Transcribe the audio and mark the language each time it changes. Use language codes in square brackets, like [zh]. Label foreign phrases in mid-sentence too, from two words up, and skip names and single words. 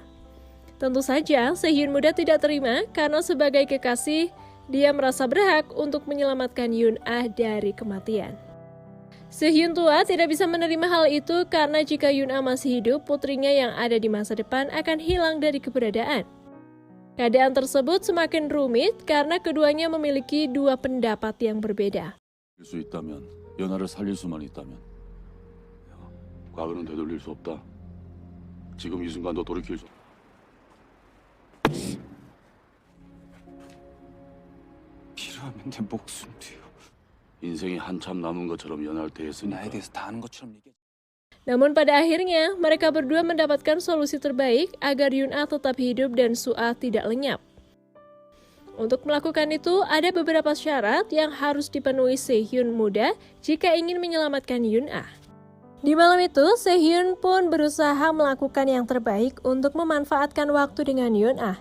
[id] Tentu saja Si Hyun muda tidak terima karena sebagai kekasih dia merasa berhak untuk menyelamatkan Yoon Ah dari kematian. Si Hyun tua tidak bisa menerima hal itu karena jika Yoon Ah masih hidup, putrinya yang ada di masa depan akan hilang dari keberadaan. Keadaan tersebut semakin rumit karena keduanya memiliki dua pendapat yang berbeda. [ko] 수 있다면 연하를 살릴 수만 있다면 과거는 되돌릴 수 없다. 지금 이 순간도 돌이킬 수 없다. 필요하면 내 목숨 뒤요. 인생이 한참 남은 것처럼 연하를 대했으니까. 나에 대해서 다 아는 것처럼 얘기해. [id] Namun pada akhirnya, mereka berdua mendapatkan solusi terbaik agar Yoon Ah tetap hidup dan Soo-ah tidak lenyap. Untuk melakukan itu, ada beberapa syarat yang harus dipenuhi Si Hyun muda jika ingin menyelamatkan Yoon Ah. Di malam itu, Si Hyun pun berusaha melakukan yang terbaik untuk memanfaatkan waktu dengan Yoon Ah.